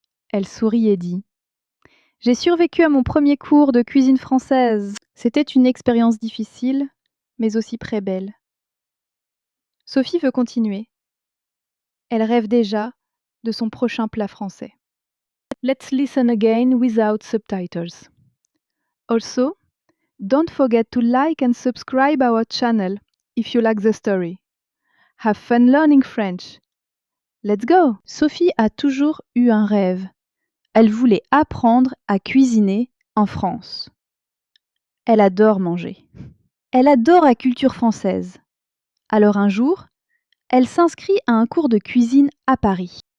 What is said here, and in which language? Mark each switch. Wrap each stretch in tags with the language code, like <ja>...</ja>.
<fr>Elle sourit et dit: j'ai survécu à mon premier cours de cuisine française. C'était une expérience difficile, mais aussi très belle. Sophie veut continuer. Elle rêve déjà de son prochain plat français.</fr> <en>Let's listen again without subtitles. Also, don't forget to like and subscribe our channel if you like the story. Have fun learning French. Let's go!</en> <fr>Sophie a toujours eu un rêve. Elle voulait apprendre à cuisiner en France. Elle adore manger. Elle adore la culture française. Alors un jour, elle s'inscrit à un cours de cuisine à Paris.</fr>